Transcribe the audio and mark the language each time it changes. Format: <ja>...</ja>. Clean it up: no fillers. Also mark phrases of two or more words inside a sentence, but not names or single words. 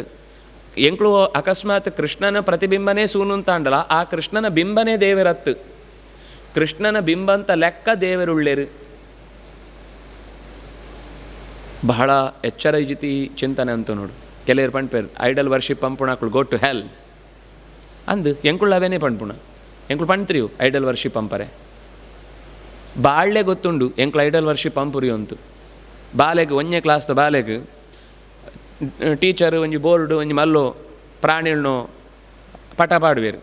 <tcy>ಎಂಕ್ಳು ಅಕಸ್ಮಾತ್ ಕೃಷ್ಣನ ಪ್ರತಿಬಿಂಬನೇ ಸೂನು ಅಂತ ಅಂಡಲ್ಲ ಆ ಕೃಷ್ಣನ ಬಿಂಬನೇ ದೇವರತ್ತು. ಕೃಷ್ಣನ ಬಿಂಬಂತ ಲೆಕ್ಕ ದೇವರುಳ್ಳೆರು. ಬಹಳ ಎಚ್ಚರ ಇಜಿತಿ ಚಿಂತನೆ ಅಂತ ನೋಡು. ಕೆಲವರು ಪಂಡ್ಪೇರು</tcy> <en>idol worship</en> <tcy>ಪಂಪುಣಕ್ಳು</tcy> <en>go to hell</en> <tcy>ಅಂದು ಎಂಕುಳು ಅವೇನೇ ಪಂಡ್ಪುಣ ಎಂಕುಳು ಪಂಡ್ತ್ರಿಯು</tcy> <en>idol worship</en> <tcy>ಪಂಪರೆ ಬಾಳ್ಳೆ ಗೊತ್ತುಂಡು ಎಂಕ್ಳು</tcy> <en>idol worship</en> <tcy>ಪಂಪುರಿ ಅಂತು. ಬಾಲೆಗೆ ಒಂದನೇ ಕ್ಲಾಸ್ದ ಬಾಲೆಗೆ ಟೀಚರ್ ಒಂಜಿ ಬೋರ್ಡು ಒಂಜಿ ಮಲ್ಲೋ ಪ್ರಾಣಿಳ್ನೋ ಪಟ ಪಾಡುವೇರು.</tcy>